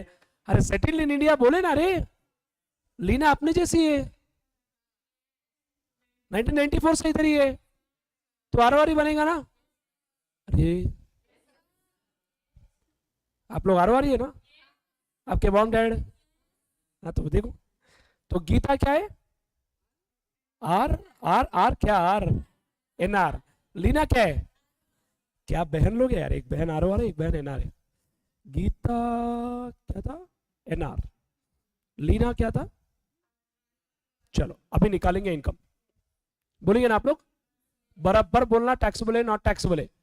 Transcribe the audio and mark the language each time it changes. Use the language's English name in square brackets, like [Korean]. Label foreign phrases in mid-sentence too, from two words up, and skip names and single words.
[Hindi] अरे [English] settled in India [Hindi] बोले ना. अरे लीना अपने जैसी है, 1994 से इधर ही है, तो [English] R O R [Hindi] ही बनेगा ना. अरे आप लोग [English] R O R [Hindi] ही है ना, आपके [English] mom dad. [Hindi] हाँ तो देखो, तो गीता क्या है, [English] R R R [Hindi] क्या, [English] R N R. [Hindi] लीना क्या है, क्या बहन लोग है यार, एक बहन [English] R O R [Hindi] है, एक बहन [English] N R [Hindi] है. गीता क्या था, [English] N R. [Hindi] लीना क्या था. चलो अभी निकालेंगे इनकम. बोलेंगे ना आप लोग, बराबर बोलना टैक्सेबल है [English] not taxable [Hindi] है.